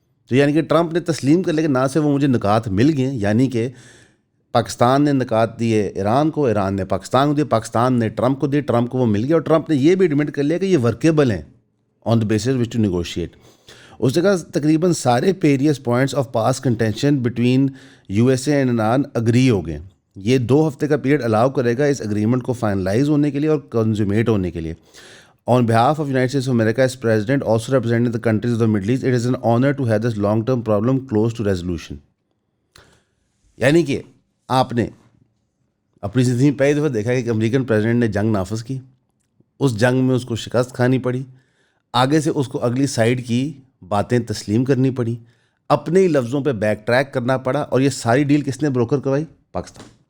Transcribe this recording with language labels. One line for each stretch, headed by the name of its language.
Urdu: تو یعنی کہ ٹرمپ نے تسلیم کر لیا کہ نہ سے وہ مجھے نکات مل گئے, یعنی کہ پاکستان نے نکات دیے ایران کو, ایران نے پاکستان کو دیے, پاکستان نے ٹرمپ کو دیے, ٹرمپ کو وہ مل گیا, اور ٹرمپ نے یہ بھی ایڈمٹ کر لیا کہ یہ ورکیبل ہیں
English: On the basis which to negotiate.
Urdu: اس جگہ تقریباً سارے
English: پیریس points of past contention between U S A and Iran agree
Urdu: ہو گئے. یہ 2 ہفتے کا پیریڈ الاؤ کرے گا اس اگریمنٹ کو فائنلائز ہونے کے لیے اور کنزومیٹ ہونے کے لیے.
English: On behalf of United States of America as President, also representing the countries of the Middle East, it is an honor to have this long-term problem close to resolution.
Urdu: یعنی کہ آپ نے اپنی زندگی میں پہلی دفعہ دیکھا کہ امریکن پریزیڈنٹ نے جنگ نافذ کی, اس جنگ میں اس کو شکست کھانی پڑی, آگے سے اس کو اگلی سائڈ کی باتیں تسلیم کرنی پڑی, اپنے ہی لفظوں پہ بیک ٹریک کرنا پڑا, اور یہ ساری ڈیل کس نے بروکر کروائی؟ پاکستان.